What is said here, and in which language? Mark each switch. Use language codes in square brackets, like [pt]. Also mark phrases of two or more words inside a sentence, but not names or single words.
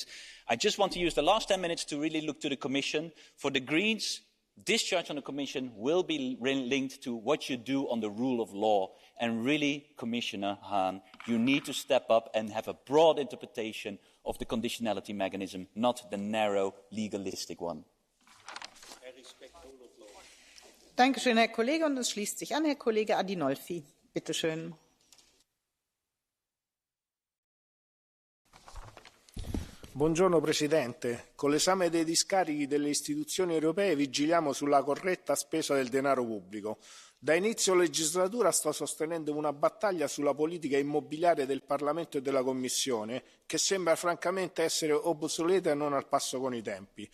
[en] I just want to use the last 10 minutes to really look to the Commission. For the Greens, discharge on the Commission will be linked to what you do on the rule of law. And really, Commissioner Hahn, you need to step up and have a broad interpretation of the conditionality mechanism, not the narrow, legalistic one. [de] Danke schön, Herr Kollege. Und es schließt sich an Herr Kollege Adinolfi. Bitte schön. [it] Buongiorno Presidente. Con l'esame dei discarichi delle istituzioni europee vigiliamo sulla corretta spesa del denaro pubblico. Da inizio legislatura sto sostenendo una battaglia sulla politica immobiliare del Parlamento e della Commissione, che sembra francamente essere obsoleta e non al passo con i tempi.